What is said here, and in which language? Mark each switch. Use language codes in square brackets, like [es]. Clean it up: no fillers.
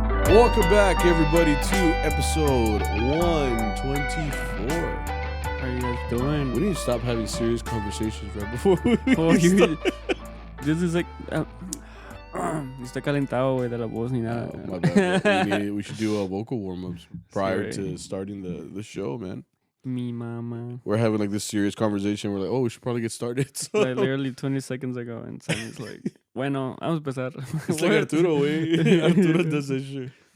[en] Welcome back, everybody, to episode 124. How are you guys doing? We need to stop having serious conversations right before we Oh, this is like... [es] está calentado, güey, de la voz ni nada. [en] Oh, my bad. We should do vocal warm-ups prior to starting the show, man. [es] Mi mama. [en] We're having like this serious conversation. We're like, oh, we should probably get started. So. Like literally 20 seconds ago, and Sammy's like, [es] bueno, vamos a empezar. [en] It's like Arturo, way. Arturo does that shit.